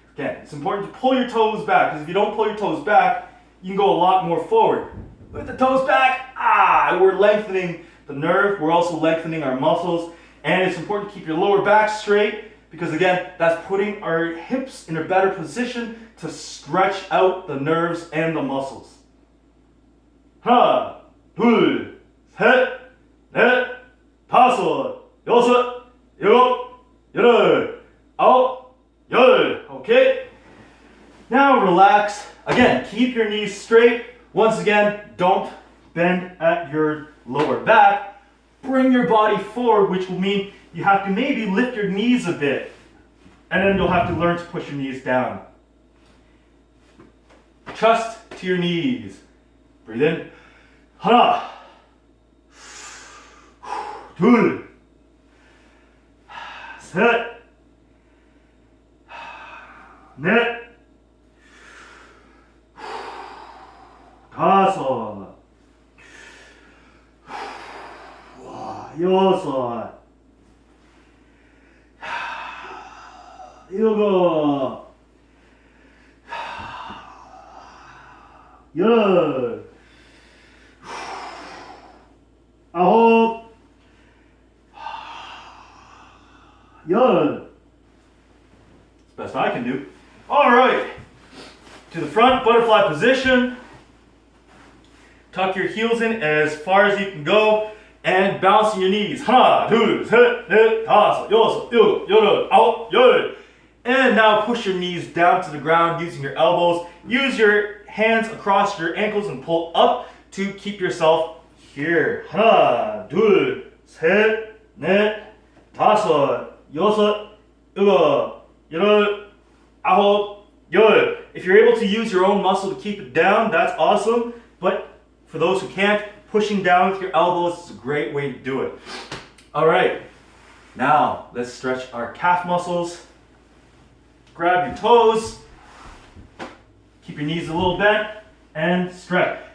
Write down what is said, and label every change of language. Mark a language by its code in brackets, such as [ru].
[en] Again, it's important to pull your toes back because if you don't pull your toes back, you can go a lot more forward. With the toes back, we're lengthening the nerve. We're also lengthening our muscles. And it's important to keep your lower back straight because again, that's putting our hips in a better position to stretch out the nerves and the muscles. [ko] 하나, 둘, 셋, 넷, 다섯, 여섯, 일곱, 여덟, 아홉, 열. [en] Okay? Now relax. Again, keep your knees straight. Once again, don't bend at your lower back. Bring your body forward, which will mean you have to maybe lift your knees a bit. And then you'll have to learn to push your knees down. Trust to your knees. Breathe in. [ko] 하나, 둘, 셋, 넷, 다섯, 여섯, 일곱, 열, 아홉, 열. [en] Best I can do. All right. To the front, butterfly position. Tuck your heels in as far as you can go and bouncing your knees. [ko] 하나, 둘, 셋, 넷, 다섯, 여섯, 일곱, 여덟, 아홉, 열. [en] And now push your knees down to the ground using your elbows. Use your hands across your ankles and pull up to keep yourself here. [ko] 하나, 둘, 셋, 넷, 다섯, 여섯, 일곱, 여덟, 아홉, 열. [en] If you're able to use your own muscle to keep it down, that's awesome. But for those who can't, pushing down with your elbows is a great way to do it. All right, now let's stretch our calf muscles. Grab your toes, keep your knees a little bent, and stretch.